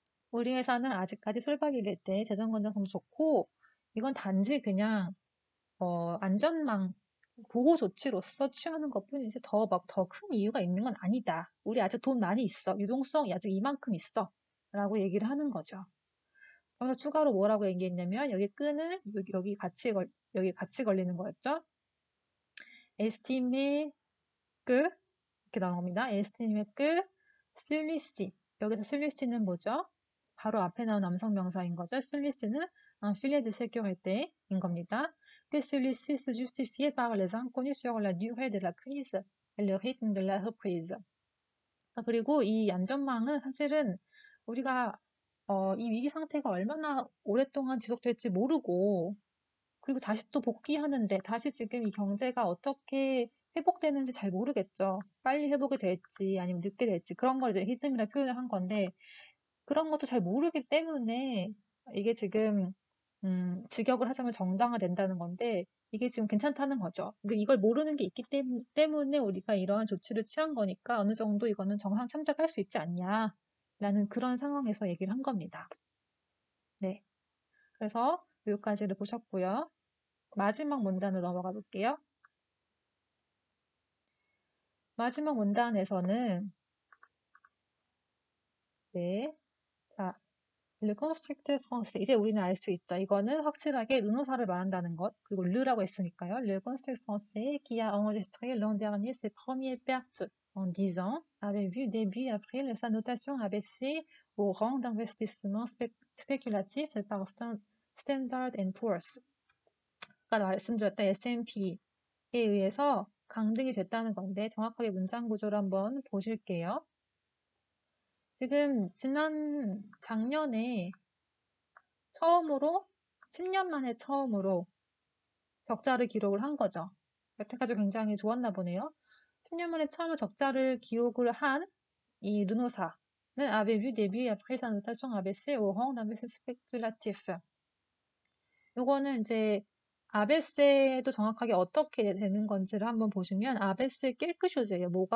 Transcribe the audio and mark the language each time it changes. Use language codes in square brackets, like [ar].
[ko] 우리 회사는 아직까지 솔바빌릴 때 재정 건전성도 좋고 이건 단지 그냥 안전망 보호 조치로서 취하는 것뿐이지 더 큰 이유가 있는 건 아니다. 우리 아직 돈 많이 있어. 유동성이 아직 이만큼 있어. 라고 얘기를 하는 거죠. 그래서 추가로 뭐라고 얘기했냐면 여기 끈은 여기 같이 걸리는 거였죠. [fr] estime que [ko] 이렇게 나온 겁니다. [fr] estime que celui-ci [ko] 여기서 [fr] celui-ci는 [ko] 뭐죠? 바로 앞에 나온 남성 명사인 거죠. [fr] celui-ci는 un filet de sécurité인 겁니다. Que celui-ci se justifiait par les inconnus sur la durée de la crise et le rythme de la reprise. [ko] 그리고 이 안전망은 사실은 우리가 이 위기 상태가 얼마나 오랫동안 지속될지 모르고 그리고 다시 또 복귀하는데 다시 지금 이 경제가 어떻게 회복되는지 잘 모르겠죠. 빨리 회복이 될지 아니면 늦게 될지 그런 걸 이제 히즘이라 표현을 한 건데 그런 것도 잘 모르기 때문에 이게 지금 직역을 하자면 정당화된다는 건데 이게 지금 괜찮다는 거죠. 그러니까 이걸 모르는 게 있기 때문에 우리가 이러한 조치를 취한 거니까 어느 정도 이거는 정상 참작할 수 있지 않냐라는 그런 상황에서 얘기를 한 겁니다. 네. 그래서 여기까지를 보셨고요. 마지막 문단으로 넘어가 볼게요. 마지막 문단에서는 네. [fr] 자, Le constructeur français. [ko] 이제 우리는 알 수 있죠. 이거는 확실하게 눈호사를 말한다는 것. 그리고 르라고 했으니까요. [fr] Le constructeur français qui a enregistré l'an dernier ses premières pertes en 10 ans avait vu début avril sa notation abaissée au rang d'investissement spéculatif par Standard Poor's. [ko] 아까 말씀드렸던 S&P에 의해서 강등이 됐다는 건데 정확하게 문장 구조를 한번 보실게요. 지금 작년에 처음으로 10년 만에 처음으로 적자를 기록을 한 거죠. 여태까지 굉장히 좋았나 보네요. 10년 만에 처음으로 적자를 기록을 한 이 르노사는 [fr] avait vu début après sa notation abaissée au rang d'investissement spéculatif. [ko] 요거는 이제 아베세도 정확하게 어떻게 되는 건지를 한번 보시면 아베세 낄크쇼즈예요.